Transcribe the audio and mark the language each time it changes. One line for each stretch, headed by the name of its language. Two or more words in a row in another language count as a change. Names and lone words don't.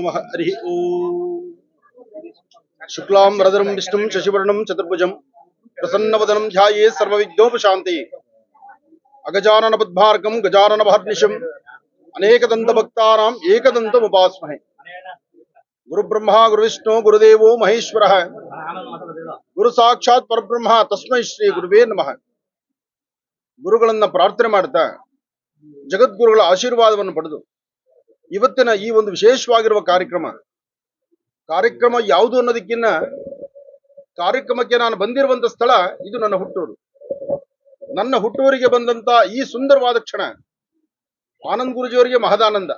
Sanskrit: हरि ओम शुक्लां वरदं विष्णुं शशिवर्णं चतुर्भुजं प्रसन्नवदनं ध्यायेत् सर्वविघ्नोपशान्तये अगजानन पद्मार्कं गजानन महर्निशम् अनेकदन्तभक्तानाम् एकदन्तमुपास्महे गुरुब्रह्मा गुरुविष्णु गुरुदेवो महेश्वरः गुरु साक्षाತ್ ಪರಬ್ರಹ್ಮ ತಸ್ಮೈ ಶ್ರೀ ಗುರುವೇ ನಮಃ.
Kannada: ಗುರುಗಳನ್ನ ಪ್ರಾರ್ಥನೆ ಮಾಡ್ತಾ ಜಗದ್ಗುರುಗಳ ಆಶೀರ್ವಾದವನ್ನು ಪಡೆದು ಇವತ್ತಿನ ಈ ಒಂದು ವಿಶೇಷವಾಗಿರುವ ಕಾರ್ಯಕ್ರಮ ಯಾವುದು ಅನ್ನೋದಕ್ಕಿಂತ ಕಾರ್ಯಕ್ರಮಕ್ಕೆ ನಾನು ಬಂದಿರುವಂತ ಸ್ಥಳ ಇದು ನನ್ನ ಹುಟ್ಟೂರು. ನನ್ನ ಹುಟ್ಟೂರಿಗೆ ಬಂದಂತ ಈ ಸುಂದರವಾದ ಕ್ಷಣ ಆನಂದ್ ಗುರುಜಿಯವರಿಗೆ ಮಹದಾನಂದ.